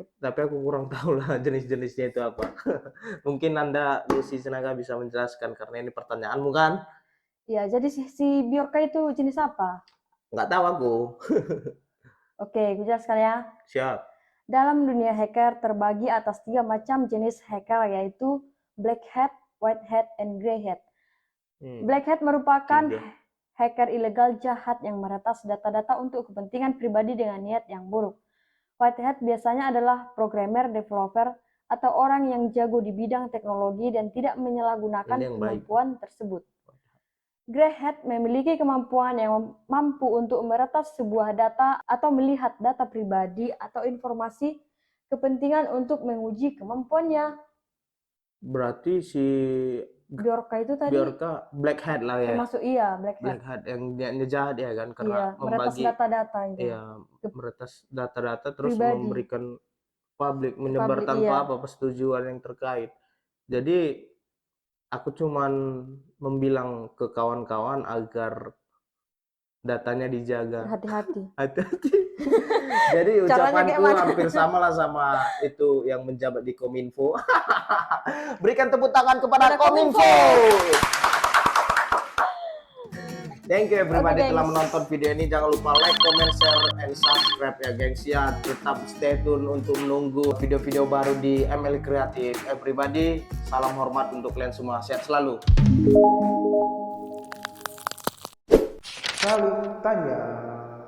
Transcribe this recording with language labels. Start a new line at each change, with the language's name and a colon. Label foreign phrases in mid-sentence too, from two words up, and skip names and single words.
Indonesian: Tapi aku kurang tahu lah jenis-jenisnya itu apa. Mungkin Anda, Lucy Sinaga, bisa menjelaskan karena ini pertanyaanmu kan? Ya, jadi si Bjorka itu jenis apa? Nggak tahu aku. Oke, gue jelaskan ya. Siap. Dalam dunia hacker terbagi atas 3 macam jenis hacker, yaitu
English: black hat, white hat, and grey hat. Black hat
Indonesian: merupakan hacker ilegal jahat yang meretas data-data untuk kepentingan pribadi dengan niat yang buruk.
English: White hat
Indonesian: biasanya adalah programmer, developer, atau orang yang jago di bidang teknologi dan tidak menyalahgunakan kemampuan tersebut.
English: Grey hat
Indonesian: memiliki kemampuan yang mampu untuk meretas sebuah data atau melihat data pribadi atau informasi kepentingan untuk menguji kemampuannya. Berarti si Bjorka itu tadi Bjorka
English: black hat
Indonesian: lah ya. termasuk iya
English: black hat. Black hat
Indonesian: yang niatnya jahat ya kan, karena Iya, meretas membagi data-data itu. Iya, meretas data-data terus Pribadi. memberikan publik, menyebar tanpa apa persetujuan yang terkait. Jadi aku cuman membilang ke kawan-kawan agar datanya dijaga. Hati-hati. Hati-hati. Jadi ucapanku hampir sama lah sama itu yang menjabat di Kominfo. Berikan tepuk tangan kepada Kominfo.
English: Thank you everybody
Indonesian: telah menonton video ini. Jangan lupa
English: like, comment, share, and subscribe
Indonesian: ya gengs ya. Tetap
English: stay tune
Indonesian: untuk menunggu video-video baru di ML Kreatif. Everybody, salam hormat untuk kalian semua. Sehat selalu. Saling tanya.